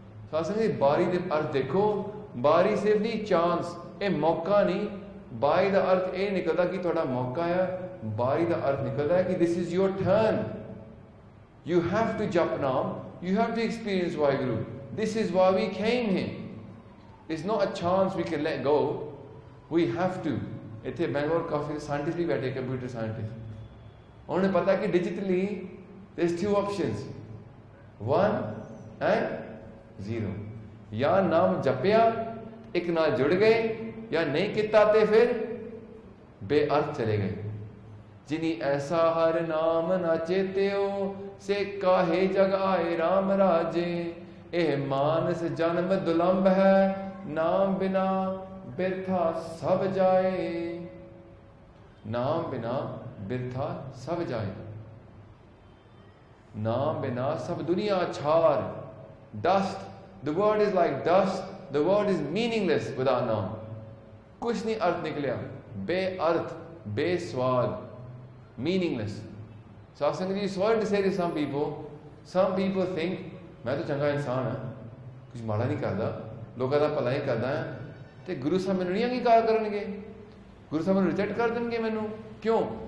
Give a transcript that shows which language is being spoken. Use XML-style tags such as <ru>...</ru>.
<pa>ਸਾਧ ਜੀ ਬਾਰੀ ਦੇ ਅਰਥ ਦੇਖੋ, ਬਾਰੀ ਸਿਰਫ ਨਹੀਂ ਚਾਂਸ, ਇਹ ਮੌਕਾ ਨਹੀਂ। ਬਾਰੀ ਦਾ ਅਰਥ ਇਹ ਨਿਕਲਦਾ ਕਿ ਤੁਹਾਡਾ ਮੌਕਾ ਹੈ, ਬਾਰੀ ਦਾ ਅਰਥ ਨਿਕਲਦਾ ਹੈ ਕਿ</pa> <en>this is your turn. You have to jap naam, you have to experience Vaheguru. This is why we came here. It's not a chance we can let go. We have to.</en> <pa>ਇੱਥੇ ਬੈਂਗਲੌਰ ਕਾਫੀ scientist ਵੀ ਬੈਠੇ, computer scientist. ਉਹਨਾਂ ਨੂੰ ਪਤਾ ਕਿ digitally</pa> <en>there's two options, 1 and 0।</en> <pa>ਜਾਂ ਨਾਮ ਜਪਿਆ, ਇੱਕ ਨਾਲ ਜੁੜ ਗਏ, ਜਾਂ ਨਹੀਂ ਕੀਤਾ ਤੇ ਫਿਰ ਬੇਅਰਥ ਚਲੇ ਗਏ। ਜਿਨੀ ਐਸਾ ਹਰ ਨਾਮ ਨਾ ਚੇਤਿਓ, ਸੇ ਕਾਹੇ ਜਗ ਆਏ ਰਾਮ ਰਾਜੇ। ਇਹ ਮਾਨਸ ਜਨਮ ਦੁਲੰਭ ਹੈ, ਨਾਮ ਬਿਨਾ ਬਿਰਥਾ ਸਭ ਜਾਏ। ਨਾਮ ਬਿਨਾ ਬਿਰਥਾ ਸਭ ਜਾਏ। ਨਾਮ ਬਿਨਾ ਸਭ ਦੁਨੀਆ ਛਾਰ।</pa> <en>Dust, the word is like dust, the word is meaningless without naam.</en> <pa>ਕੁਛ ਨਹੀਂ ਅਰਥ ਨਿਕਲਿਆ, ਬੇਅਰਥ, ਬੇਸਵਾਦ, meaningless. ਸਾਧ ਜੀ,</pa> <en>sorry to say to some people think</en> <pa>ਮੈਂ ਤਾਂ ਚੰਗਾ ਇਨਸਾਨ ਹਾਂ, ਕੁਝ ਮਾੜਾ ਨਹੀਂ ਕਰਦਾ, ਲੋਕਾਂ ਦਾ ਭਲਾ ਹੀ ਕਰਦਾ ਹਾਂ, ਤੇ ਗੁਰੂ ਸਾਹਿਬ ਮੈਨੂੰ ਨਹੀਂ ਅੰਗੀਕਾਰ ਕਰਨਗੇ, ਗੁਰੂ ਸਾਹਿਬ ਮੈਨੂੰ ਰਿਜੈਕਟ ਕਰ ਦੇਣਗੇ ਮੈਨੂੰ। ਕਿਉਂ?</pa>